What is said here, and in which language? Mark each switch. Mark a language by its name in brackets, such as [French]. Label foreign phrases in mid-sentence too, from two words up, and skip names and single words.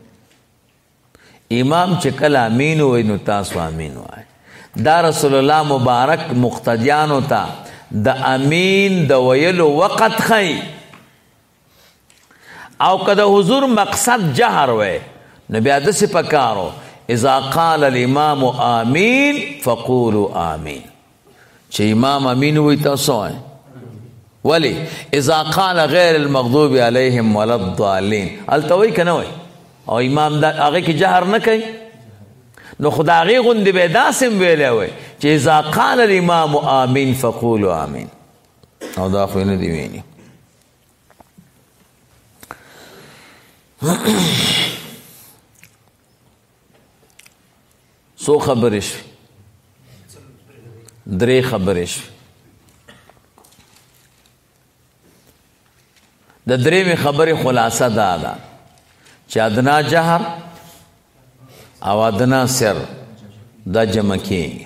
[Pashto] امام چې کله امین وای نو تاسو امین وای دا رسول الله مبارک مقتدیان ہوتا د امین د ویلو وقت خي او کده حضور مقصد جهر وای نو بیا د څه پکارو [Arabic] اذا قال الامام آمین فقولوا آمین. [Pashto] چې امام امین وي تاسو وایئ. ولی [Arabic] اذا قال غیر المغضوب علیهم ولا الضالین [Pashto] هلته وایي که نه وایي؟ او امام هغې کې جهر نه کوي، نو خو د هغې غوندې به یې داسې هم ویلی وی چې [Arabic] اذا قال الامام آمین فقولوا آمین. [Pashto] او دا خو یې نه دي ویلي. څو خبرې شوې؟ 3 خبرې شوې. د 3مې خبرې خلاصه دا ده چې ادنا جهر او ادنا سر دا جمع کېږي.